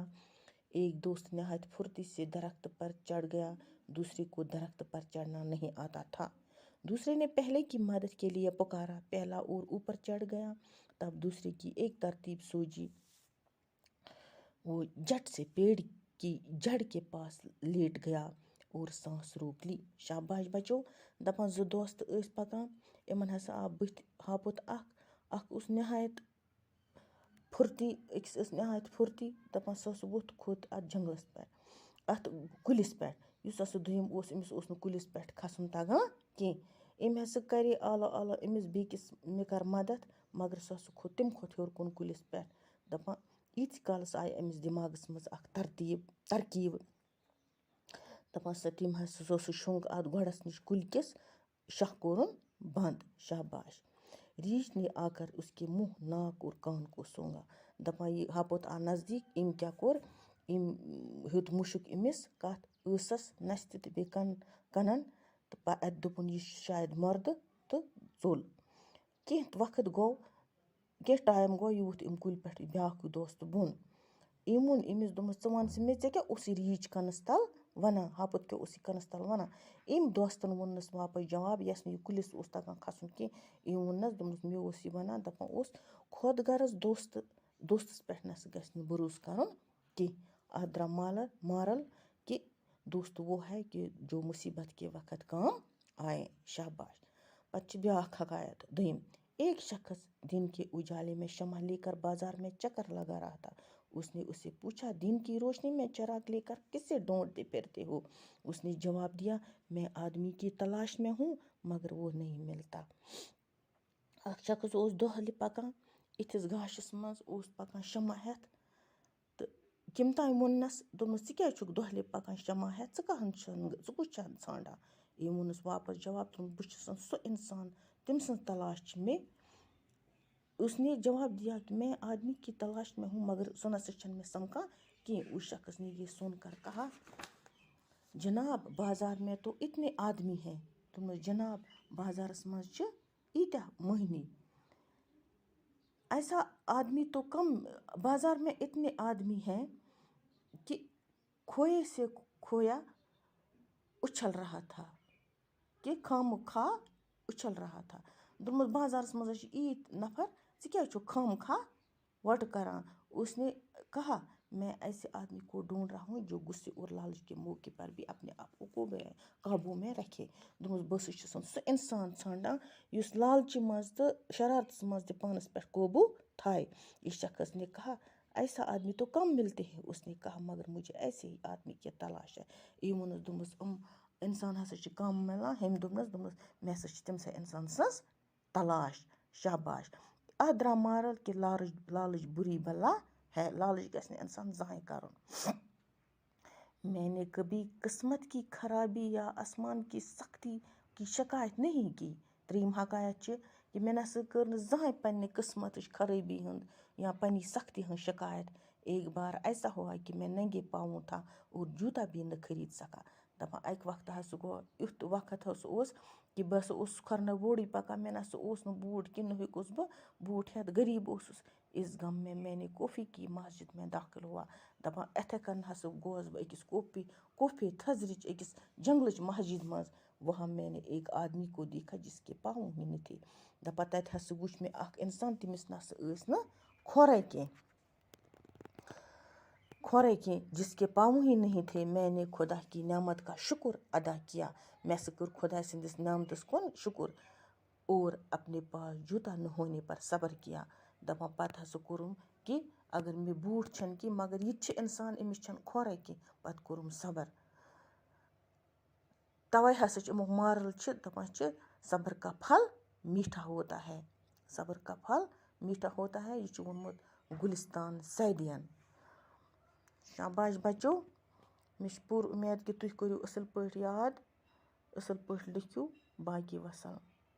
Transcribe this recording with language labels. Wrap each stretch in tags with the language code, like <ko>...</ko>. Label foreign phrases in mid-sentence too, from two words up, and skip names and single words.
<ur>ایک دوست نہایت پھرتی سے درخت پر چڑھ گیا، دوسرے کو درخت پر چڑھنا نہیں آتا تھا۔ دوسرے نے پہلے کی مدد کے لیے پکارا، پہلا اور اوپر چڑھ گیا، تب دوسرے کی ایک ترتیب سوجی، وہ جٹ سے پیڑ کی جڑ کے پاس لیٹ گیا اور سانس روک لی۔ شاباش بچو۔</ur> <ks>دپان زٕ دوست ٲسۍ پکان، یِمن ہسا آو بٕتھِ ہاپُت اکھ اوس نہایت پھرتی، أکِس ٲس نہایت پھرتی، دپان سُہ ہسا ووٚتھ کھوٚت اتھ جنگلس پٮ۪ٹھ، اتھ کُلِس پٮ۪ٹھ۔ یُس ہسا دوٚیِم اوس، أمِس اوس نہٕ کُلِس پٮ۪ٹھ کھسُن تگان کینٛہہ۔ أمۍ ہسا کرے آلو آلو أمِس بیٚکِس، مےٚ کر مدد، مگر سُہ ہسا کھوٚت تمہِ کھۄتہٕ ہیوٚر کُن کُلِس پٮ۪ٹھ۔ دپان ییٖتِس کالس آیہِ أمِس دٮ۪ماغس منٛز اکھ ترکیٖب، دپان تٔمۍ ہسا سُہ شوٚنٛگ اتھ گۄڈس نِش کُلۍ کِس، شاہ کوٚرُن بنٛد۔ شاباش۔</ks> <ur>ریچھ نے آ کر اس کے منہ، ناک اور کان کو سونگا۔</ur> <ks>دپان یہِ ہاپُت آو نزدیٖک، أمۍ کیٛاہ کوٚر، أمۍ ہیوٚت مُشُک أمِس کتھ ٲسس، نستہِ تہٕ بیٚیہِ کنن، تہٕ اتہِ دوٚپُن یہِ چھُ شاید مردٕ، تہٕ ژوٚل۔ کینٛہہ وقت گوٚو، کینٛہہ ٹایم گوٚو، یہِ ووٚتھ أمۍ کُلہِ پٮ۪ٹھ بیٛاکھ دوست بۄن۔ أمۍ ووٚن أمِس، دوٚپمَس ژٕ وَن سا مےٚ، ژےٚ کیٛاہ اوسُے ریچھ کَنَس تل وَنان، ہاپُت کیٛاہ اوسُے کَنَس تل وَنان؟ أمۍ دوستن ووٚننَس واپس جواب، یَس نہٕ یہِ کُلِس اوس تگان کھسُن کینٛہہ۔ أمۍ ووٚننَس، دوٚپنَس مےٚ اوس یہِ وَنان، دپان اوس خۄد غرض دوستس پٮ۪ٹھ نَسا گژھِ نہٕ بروسہٕ کَرُن کینٛہہ۔ اَتھ درٛاو</ks> <ur>مارل کہ دوست وہ ہے کہ جو مصیبت کے وقت کام آئے۔ شاباش۔</ur> <ks>پتہٕ چھِ بیٛاکھ حکایت دوٚیِم۔</ks> <ur>ایک شخص دن کے اجالے میں شمع لے کر بازار میں چکر لگا رہا تھا۔ اس نے اس سے پوچھا، دن کی روشنی میں چراغ لے کر کس سے ڈھونڈتے پھرتے ہو؟ اس نے جواب دیا، میں آدمی کی تلاش میں ہوں، مگر وہ نہیں ملتا۔</ur> <ks>اکھ شخص اوس دۄہلہِ پکان، یِتھِس گاشس منٛز اوس پکان شمع ہٮ۪تھ، تہٕ کٔمۍ تانۍ ووٚننَس، دوٚپنَس ژٕ کیٛازِ چھُکھ دۄہلہِ پکان شمع ہٮ۪تھ، ژٕ کُس چھَن ژھانڈان؟ أمۍ ووٚنُس واپس جواب، بہٕ چھُس سُہ انسان، تٔمۍ سٕنٛز تلاش چھِ مےٚ۔</ks> <ur>اس نے جواب دیا کہ میں آدمی کی تلاش میں ہوں،</ur> <ks>مگر سُہ نسا چھَنہٕ مےٚ سمکھان کینٛہہ۔</ks> <ur>اس شخص نے یہ سن کر کہا، جناب بازار میں تو اتنے آدمی ہیں۔</ur> <ks>دوٚپمَس جناب بازارس منٛز چھِ ییٖتیٛاہ مٔہنی،</ks> <ur>ایسا آدمی تو کم، بازار میں اتنے آدمی ہیں کہ کھوئے سے کھویا اچھل رہا تھا، کہ خامخواہ اچھل رہا تھا۔</ur> <ks>دوٚپمَس بازارس منٛز حظ چھِ ییٖتۍ نفر، ژٕ کیٛازِ چھُکھ خامخواہ وۄٹہٕ کران؟</ks> <ur>اس نے کہا، میں ایسے آدمی کو ڈھونڈ رہا ہوں جو غصے اور لالچ کے موقع پر بھی اپنے آپ کو قابو میں رکھے۔</ur> <ks>دوٚپمَس بہٕ ہسا چھُس سُہ انسان ژھانڈان یُس لالچہِ منٛز تہٕ شرارتس منٛز تہِ پانس پٮ۪ٹھ قوبوٗ تھایہِ۔</ks> <ur>اس شخص نے کہا، ایسا آدمی تو کم ملتے ہیں۔ اس نے کہا، مگر مجھے ایسے ہی آدمی کی تلاش ہے۔</ur> <ks>أمۍ ووٚنُس، دوٚپمَس انسان ہسا چھِ کم مِلان۔ ہیٚمۍ دوٚپنَس مےٚ ہسا چھِ تٔمۍ سٕے انسان سٕنٛز تلاش۔ شاباش۔ اتھ درٛاو مارل</ks> <ur>کہ لالچ بری بلا ہے،</ur> <ks>لالچ گژھِ نہٕ انسان زٕہٕنۍ کرُن۔</ks> <ur>میں نے کبھی قسمت کی خرابی یا آسمان کی سختی کی شکایت نہیں کی۔</ur> <ks>ترٛیٚیِم حکایت چھِ کہ مےٚ نسا کٔر نہٕ زٕہٕنۍ پننہِ قسمتٕچ خرٲبی ہُنٛد یا پننہِ سختی ہٕنٛز شکایت۔</ks> <ur>ایک بار ایسا ہوا کہ میں ننگے پاؤں تھا اور جوتا بھی نہ خرید سکا۔</ur> <ks>دپان اکہِ وقتہٕ ہسا گوٚو یُتھ وقت ہسا اوس کہ بہٕ ہسا اوسُس کھۄرنہٕ ووڑٕے پکان، مےٚ نسا اوس نہٕ بوٗٹھ کِہیٖنۍ، نہ ہیوٚکُس بہٕ بوٗٹھ ہٮ۪تھ، غریٖب اوسُس۔</ks> <ur>اس غم میں نے کافی کی مسجد میں داخل ہوا۔</ur> <ks>دپان اِتھے کٔنۍ ہسا گوس بہٕ أکِس کوفے تھزرٕچ أکِس جنگلٕچ مسجد منٛز۔</ks> <ur>وہاں میں نے ایک آدمی کو دیکھا جس کے پاؤں ہی نہ تھے۔</ur> <ks>دپان تتہِ ہسا وُچھ مےٚ اکھ انسان، تٔمِس نسا ٲسۍ نہٕ کھۄرے کینٛہہ،</ks> <ur>جس کے پاؤں ہی نہیں تھے۔ میں نے خدا کی نعمت کا شکر ادا کیا،</ur> <ks>مےٚ ہسا کٔر خۄداے سٕنٛدِس نعمتس کُن شکر،</ks> <ur>اور اپنے پاس جوتا نہ ہونے پر صبر کیا۔</ur> <ks>دپان پتہٕ ہسا کوٚرُم کہ اگر مےٚ بوٗٹھ چھَنہٕ کینٛہہ، مگر یہِ تہِ چھِ انسان، أمِس چھَنہٕ کھۄرے کینٛہہ، پتہٕ کوٚرُم صبر۔ توے ہسا چھِ امیُک مارل چھِ دپان چھِ،</ks> <ur>صبر کا پھل میٹھا ہوتا ہے، صبر کا پھل میٹھا ہوتا ہے۔</ur> <ks>یہِ چھُ ووٚنمُت گلستان سعدیَن۔</ks> <ur>شاباش بچو۔</ur> <ks>مےٚ چھِ پوٗرٕ اُمید کہِ تُہۍ کٔرِو اَصٕل پٲٹھۍ یاد، اَصٕل پٲٹھۍ لیکھِو. باقی وَسَلام.</ks>